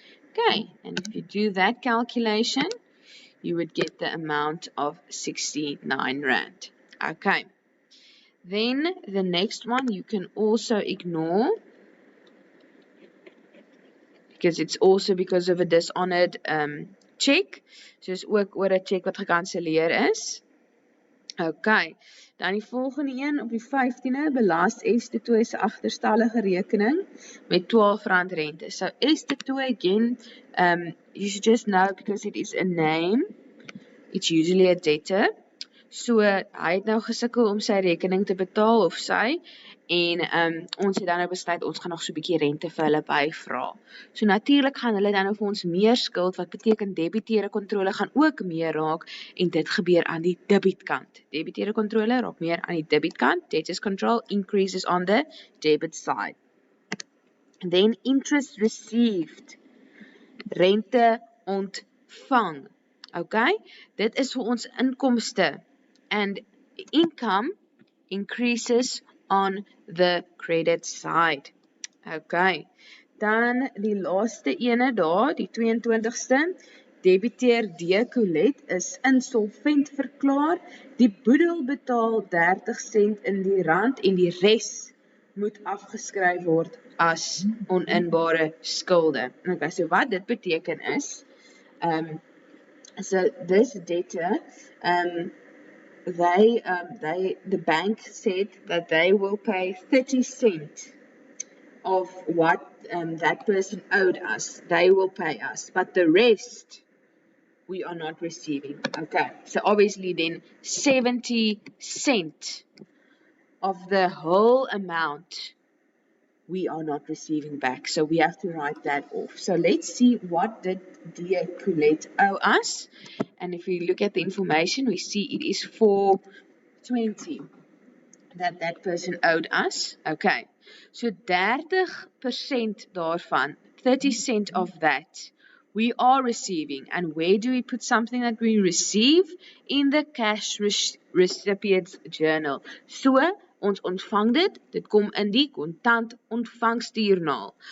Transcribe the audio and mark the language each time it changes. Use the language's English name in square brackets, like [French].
[English] Okay, and if you do that calculation, you would get the amount of 69 Rand. Okay. Then the next one you can also ignore because it's also because of a dishonored check. [Afrikaans] So is ook oor 'n check wat gekanselleer is. [English] Okay. [Afrikaans] Dan die volgende een op die 15de belas S22 se agterstallige rekening met R12 rente. [English] So S22 again, you should just know because it is a name, it's usually a debtor. [Afrikaans] So hy het nou gesukkel om sy rekening te betaal of sy en ons het dan nou besluit ons gaan nog so 'n bietjie rente vir hulle byvra. So natuurlik gaan hulle dan nou vir ons meer skuld wat beteken debiteure kontrole gaan ook meer raak en dit gebeur aan die debietkant. Debiteure kontrole raak meer aan die debietkant. [English] Debtors control increases on the debit side. Then interest received. [Afrikaans] Rente ontvang. [English] Okay? [Afrikaans] Dit is vir ons inkomste [English] and income increases on the credit side. Okay. [Afrikaans] Dan die laaste ene daar, die 22ste, debiteur D. Colette is insolvent verklaar. Die boedel betaal 30 sent in die rand en die res moet afgeskryf word as oninbare skulde. [English] Okay, [Afrikaans] so wat dit beteken is, [English] so this debtor, the bank said that they will pay 30 cents of what that person owed us. They will pay us, but the rest we are not receiving. Okay, so obviously then 70 cents of the whole amount we are not receiving back. So we have to write that off. So let's see what did Dear Colette owe us. And if we look at the information, we see it is $4.20 that person owed us. Okay, so 30% daarvan, 30 cents of that, we are receiving. And where do we put something that we receive? In the cash recipient's journal. [Afrikaans] So, ons ontvang dit kom in die kontant ontvangstuurnaal.